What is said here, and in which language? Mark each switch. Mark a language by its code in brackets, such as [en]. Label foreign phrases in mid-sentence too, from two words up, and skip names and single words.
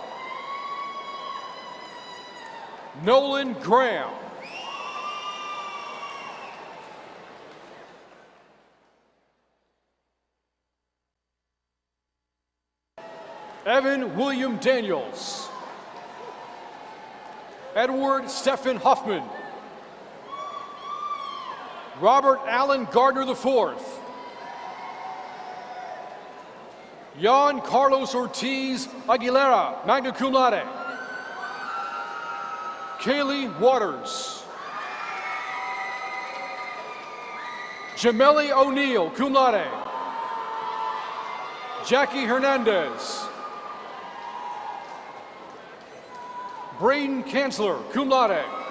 [en] Nolan Graham. Evan William Daniels. Edward Stephen Hoffman. Robert Allen Gardner IV. Jan Carlos Ortiz Aguilera, [la] magna cum laude. [en] Kaylee Waters. Jameli O'Neill, [la] cum laude. [en] Jackie Hernandez. Braden Kanzler, [la] cum laude.